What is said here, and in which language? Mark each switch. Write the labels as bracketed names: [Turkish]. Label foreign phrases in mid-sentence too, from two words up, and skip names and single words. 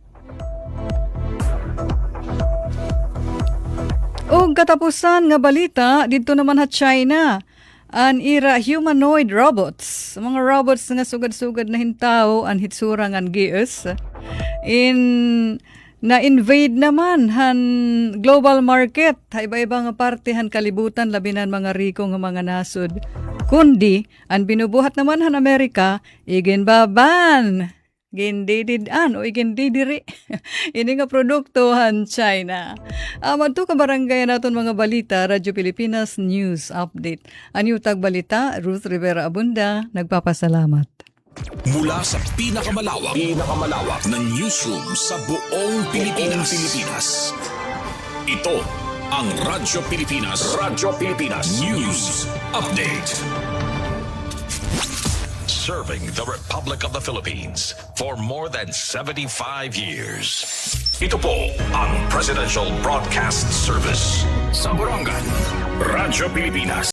[Waray] O katapusan nga balita dito naman ha China, an ira [English] humanoid robots, [Waray] mga robots nga sugad-sugad na hintaw an hitsura ngan gius, in na-invade naman han [English] global market, [Waray] ha iba-iba nga parte han kalibutan, labinan mga riko nga mga nasod. Kundi, ang binubuhat naman han Amerika, iginbaban, gindididan o igindidiri. Ini nga produkto han China. Madto ka barangay naton mga balita, Radyo Pilipinas News Update. Anyo tag balita, Ruth Rivera Abunda, nagpapasalamat. [Filipino] Mula sa pinakamalawak na newsroom sa buong Pilipinas. Ito ang Radyo Pilipinas News Update. [English] Serving the Republic of the Philippines for more than 75 years. [Filipino] Ito po ang Presidential Broadcast Service sa Borongan, Radyo Pilipinas.